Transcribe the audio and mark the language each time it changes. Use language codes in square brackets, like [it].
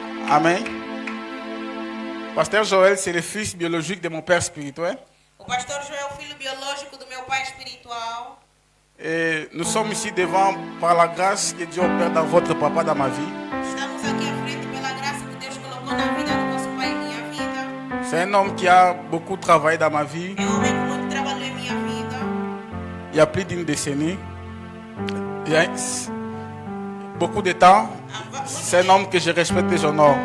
[fr] Amen. Pasteur Joël, c'est le fils biologique de mon père spirituel. [pt] O pastor Joel é o filho biológico do meu pai espiritual. [fr] Et nous sommes ici devant par la grâce que Dieu opère dans votre papa, dans ma vie. [pt] Estamos aqui à frente pela graça que Deus colocou na vida do nosso pai e minha vida. [fr] C'est un homme qui a beaucoup travaillé dans ma vie. [pt] É um homem que muito trabalhou em minha vida. [fr] Il y a plus d'une décennie. Il y a beaucoup de temps. C'est un homme que je respecte et j'honore.